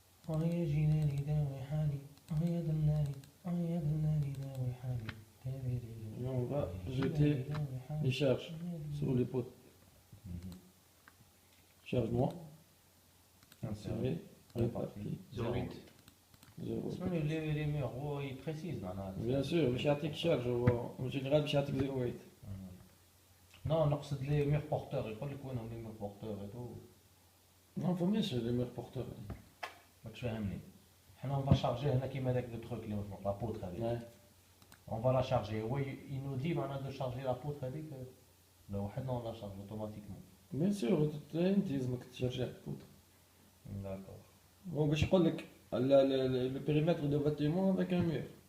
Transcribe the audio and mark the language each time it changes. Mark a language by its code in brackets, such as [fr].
[ar] يا جناني داوي حالي يا دناني يا دناني داوي حالي. [fr] Et on va jeter les charges sur les potes. Chargement. Inséré. Réparti. 08. 0. Les murs, oh, ils précisent [ar] معناها. [fr] Bien sûr, [ar] باش يعطيك شارج هو [fr] en général [ar] باش يعطيك 0.8. [fr] Non, [ar] نقصد [fr] les murs porteurs, [ar] يقول لك وينهم [fr] les murs porteurs et tout. Non, [ar] فماش [fr] les murs porteurs. [ar] ماكش فاهمني. حنا [fr] on va charger [ar] هنا كيما داك [fr] le truc [ar] اللي مشمط [fr] la poutre [ar] هذيك. [fr] Ouais. On va la charger. Oui, il nous dit [ar] معناها [fr] de charger la poutre [ar] هذيك. لو وحدنا [fr] on la charge automatiquement. Bien sûr, [ar] انت لازمك تشارجي البوتر. [fr] D'accord. [ar] هو باش يقول لك [fr] le périmètre de bâtiment avec un mur.